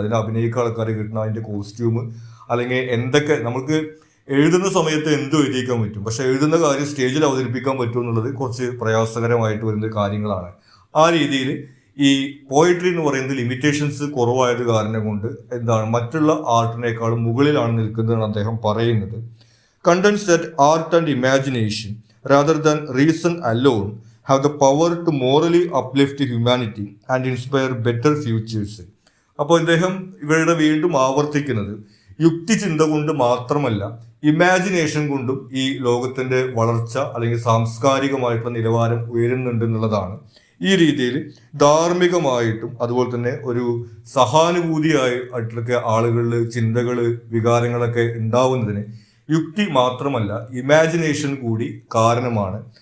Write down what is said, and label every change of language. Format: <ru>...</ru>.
<ml>അതിന് അഭിനയിക്കുന്ന ആൾക്കാരെ കിട്ടണം, അതിന്റെ കോസ്റ്റ്യൂം, അല്ലെങ്കിൽ എന്തൊക്കെ നമുക്ക് എഴുതുന്ന സമയത്ത് എന്തും എഴുതിക്കാൻ പറ്റും. പക്ഷെ എഴുതുന്ന കാര്യം സ്റ്റേജിൽ അവതരിപ്പിക്കാൻ പറ്റും എന്നുള്ളത് കുറച്ച് പ്രയാസകരമായിട്ട് വരുന്ന കാര്യങ്ങളാണ്. ആ രീതിയിൽ ഈ പോയട്രി എന്ന് പറയുന്നത് ലിമിറ്റേഷൻസ് കുറവായത് കാരണം കൊണ്ട് മറ്റുള്ള ആർട്ടിനേക്കാളും മുകളിലാണ് നിൽക്കുന്നതെന്ന് അദ്ദേഹം പറയുന്നത്.</ml> <en>Contends that art and imagination, rather than reason alone, have the power to morally uplift humanity and inspire better futures.</en> <ml>അപ്പോൾ ഇദ്ദേഹം ഇവരുടെ വീണ്ടും ആവർത്തിക്കുന്നത് യുക്തി ചിന്ത കൊണ്ട് മാത്രമല്ല, ഇമാജിനേഷൻ കൊണ്ടും ഈ ലോകത്തിന്റെ വളർച്ച അല്ലെങ്കിൽ സാംസ്കാരികമായിട്ടുള്ള നിലവാരം ഉയരുന്നുണ്ട് എന്നുള്ളതാണ്. ഈ രീതിയിൽ ധാർമ്മികമായിട്ടും അതുപോലെ തന്നെ ഒരു സഹാനുഭൂതിയായിട്ടൊക്കെ ആളുകളിൽ ചിന്തകൾ, വികാരങ്ങളൊക്കെ ഉണ്ടാവുന്നതിന് യുക്തി മാത്രമല്ല ഇമാജിനേഷൻ കൂടി കാരണമാണ്.</ml>